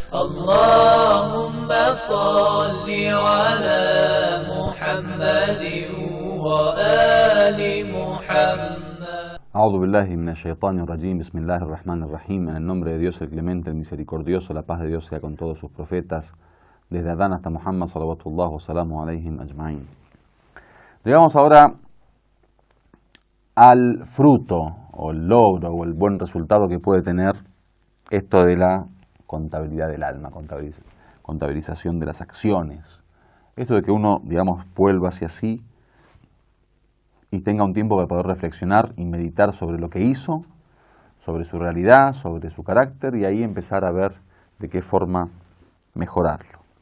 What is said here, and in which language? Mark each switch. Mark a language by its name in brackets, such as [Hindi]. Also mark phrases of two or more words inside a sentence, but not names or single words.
[Arabic] اللهم صل على محمد وآل محمد. أعوذ بالله من الشيطان الرجيم بسم الله الرحمن الرحيم. [Spanish] En el nombre de Dios el clemente, el misericordioso, la paz de Dios sea con todos sus profetas, desde Adán hasta Muhammad [Arabic] صلوات الله وسلامه عليهم أجمعين. [Spanish] Llegamos ahora al fruto, o el logro, o el buen resultado que puede tener esto de la contabilidad del alma, contabilización de las acciones. Esto de que uno, digamos, vuelva hacia sí y tenga un tiempo para poder reflexionar y meditar sobre lo que hizo, sobre su realidad, sobre su carácter, y ahí empezar a ver de qué forma mejorarlo.